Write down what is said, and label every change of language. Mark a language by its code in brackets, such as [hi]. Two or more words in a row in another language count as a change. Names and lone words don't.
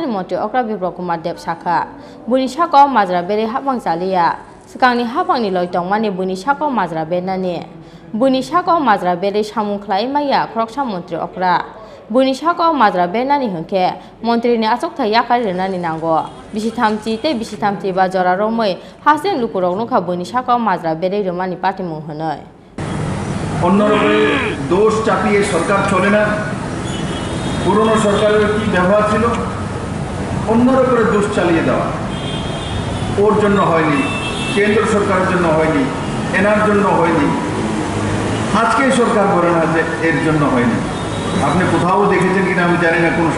[trp] Mantri Okra Biplab Kumar sakha buini sakao mazra bere hapang chalia sekangni hapangni loitongmani buini sakao mazra bernani buini sakao mazra bere samukhlai maya khoroksa Mantri Okra buini sakao mazra bernani hke Mantri ni achokthai yakar renani nango bisithamchi te bisithamchi ba jora romai hasten Lukurokno kha buini sakao mazra bere romani patimung honoi [bn] অন্যরকম দোষ চাপিয়ে সরকার চলে না পুরনো সরকারের কি ব্যবহার ছিল অন্যরকম দোষ চালিয়ে দেওয়া ওর জন্য হয়নি কেন্দ্র সরকারের জন্য হয়নি এনার জন্য হয়নি আজকে সরকার বলে না যে এর জন্য হয়নি আপনি কোথাও দেখেছেন কিনা আমি জানি না কোনো